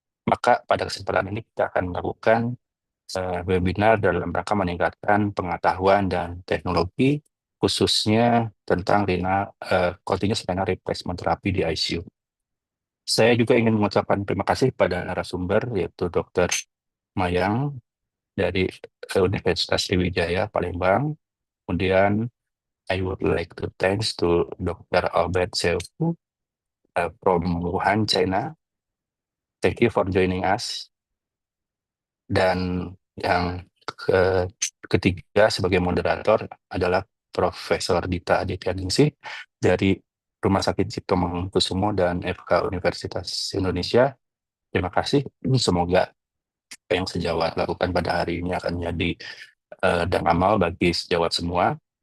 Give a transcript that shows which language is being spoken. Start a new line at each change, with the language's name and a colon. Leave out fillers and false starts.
Indonesian: Maka pada kesempatan ini kita akan melakukan webinar dalam rangka meningkatkan pengetahuan dan teknologi khususnya tentang continuous renal replacement therapy di ICU. Saya juga ingin mengucapkan terima kasih pada narasumber yaitu Dr. Mayang dari Universitas Sriwijaya Palembang.
English: Kemudian I would like to thanks to Dr. Albert Seufu from Wuhan, China. Thank you for joining us.
Indonesian: Dan yang ketiga sebagai moderator adalah Profesor Dita Adityaningsih dari Rumah Sakit Cipto Mangunkusumo dan FK Universitas Indonesia. Terima kasih. Semoga apa yang sejawat lakukan pada hari ini akan menjadi dan amal bagi sejawat semua.